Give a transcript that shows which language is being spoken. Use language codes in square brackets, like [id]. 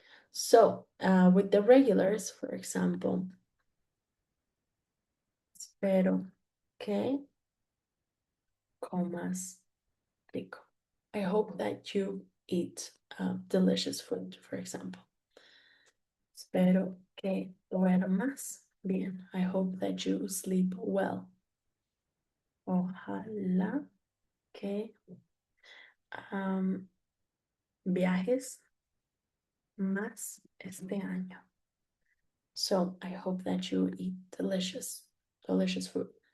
[en] So with the regulars, for example, [es] espero que comas rico. [en] I hope that you eat delicious food, for example. [es] Espero que duermas bien. [en] I hope that you sleep well. Ojalá [es] que viajes más este año. [en] So I hope that you eat delicious, delicious food.